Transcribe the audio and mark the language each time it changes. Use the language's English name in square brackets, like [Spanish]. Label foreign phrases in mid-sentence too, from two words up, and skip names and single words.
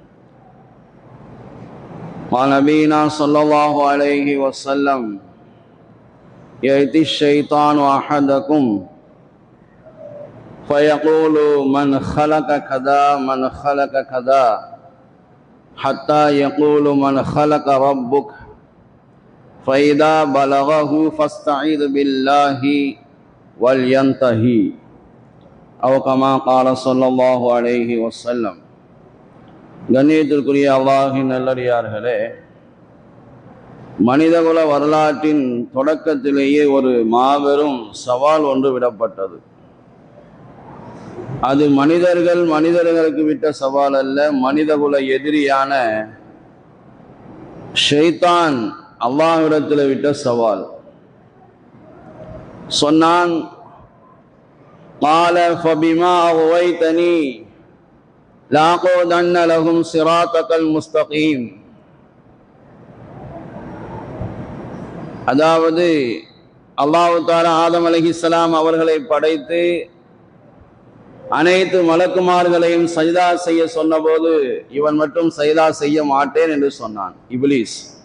[Arabic] قال نبينا صلى الله عليه وسلم: يأتي الشيطان أحدكم فيقول من خلق كذا من خلق كذا حتى يقول من خلق ربك، فإذا بلغه فاستعذ بالله وَلْيَنْتَهِي أو كما قال صلى الله عليه وسلم. [Tamil] கண்ணியத்திற்குரிய அல்லாஹ்வின் நல்லடியார்களே, மனிதகுல வரலாற்றின் தொடக்கத்திலேயே ஒரு மாபெரும் சவால் ஒன்று விடப்பட்டது. அது மனிதர்களுக்கு விட்ட சவால் அல்ல, மனிதகுல எதிரியான ஷைத்தான் அல்லாஹ்விடத்தில் விட்ட சவால். சொன்னான்: [Arabic] قال فبما أغويتني لأقعدن لهم صراطك المستقيم. [Tamil] அதாவது அல்லாஹ் தஆலா ஆதம் அலைஹிஸ்ஸலாம் அவர்களை படைத்து அனைத்து மலக்குமார்களையும் சஜ்தா செய்ய சொன்னபோது இவன் மட்டும் சஜ்தா செய்ய மாட்டேன் என்று சொன்னான், இப்லீஸ்.